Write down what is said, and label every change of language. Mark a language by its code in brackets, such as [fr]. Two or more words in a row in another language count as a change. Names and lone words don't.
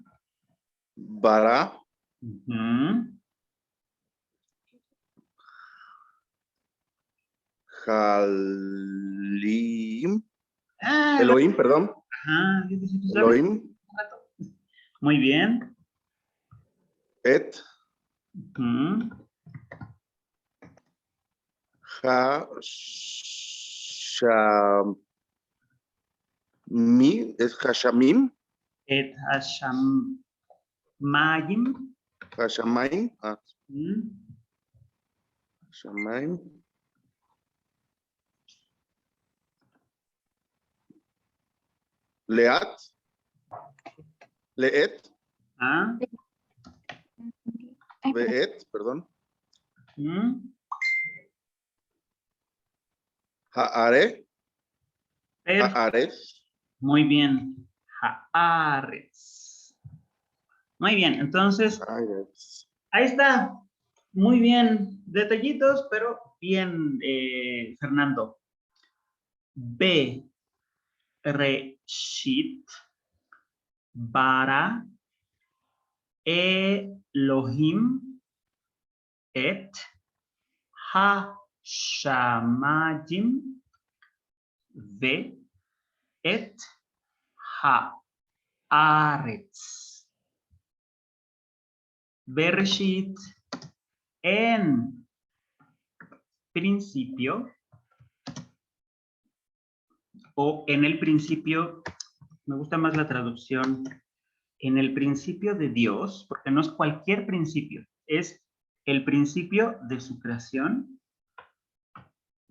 [he] ברא. הלים. [es] Elohim, perdón. Ajá. Elohim. Muy bien. [he] את. השמים. את השמים. את השמים. השמים. השמים. Leat. לאת. באת, [es] perdón. [he] Haare. Haaretz. [es] Muy bien. Haaretz. Muy bien, entonces, ahí está. Muy bien. Detallitos, pero bien, Fernando. [he] בראשית ברא אלהים את השמים ו את הארץ. [es] Bereshit, en principio, o en el principio, me gusta más la traducción, en el principio de Dios, porque no es cualquier principio, es el principio de su creación.